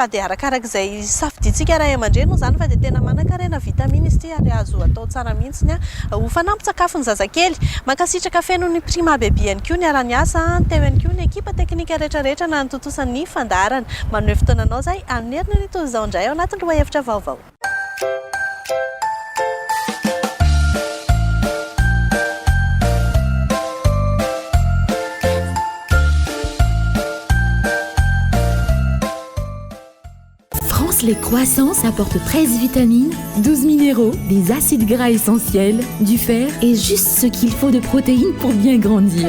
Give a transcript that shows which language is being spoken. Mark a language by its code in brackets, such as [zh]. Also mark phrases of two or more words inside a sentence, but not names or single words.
[mg] dia arakarak'izay safidintsika ray aman-dreny moa zany fa dia tena manan-karena vitamine izy ity ary azo atao tsara mihitsy ho fanampin-tsakafo ny zazakely mankasitraka feno ny prima bébé ihany koa ny araniasa teo ihany koa ny ekipa teknika rehetrarehetra na nitotosan'ny fandaharana manome fotoananao izay anerina ny toy izao indray ao anatin'ny loha hevitra vaovao. [fr] Les croissants apportent 13 vitamines, 12 minéraux, des acides gras essentiels, du fer et juste ce qu'il faut de protéines pour bien grandir.